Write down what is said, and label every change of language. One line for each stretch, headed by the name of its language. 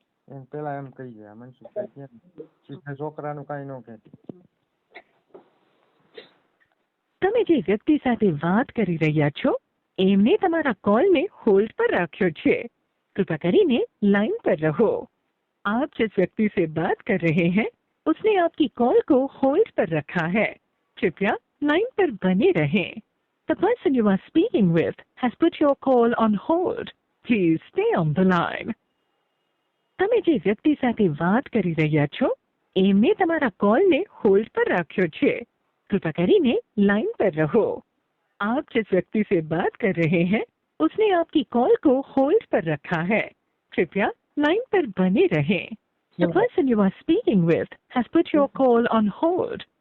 Gujarati: એમ પેલા એમ કહી જાય મનસુખભાઈ કેમ સીધા છોકરાનું કાંઈ ન કહેતી. તમે જે વ્યક્તિ સાથે વાત કરી રહ્યા છો એમને તમારા કોલને હોલ્ડ પર રાખ્યો છે.
Hindi: कृपया કરીને लाइन पर रहो. आप जिस व्यक्ति से बात कर रहे हैं उसने आपकी कॉल को होल्ड पर रखा है. कृपया लाइन पर बने रहें.
English: The person you are speaking with has put your call on hold. Please stay on the line.
Gujarati: તમે જે વ્યક્તિ સાથે વાત કરી રહ્યા છો એમને તમારા કોલને હોલ્ડ પર રાખ્યો છે.
Hindi: कृपया કરીને लाइन पर रहो. आप जिस व्यक्ति से बात कर रहे हैं उसने आपकी कॉल को होल्ड पर रखा है. कृपया लाइन पर बने रहें.
English: The person you are speaking with has put your call on hold.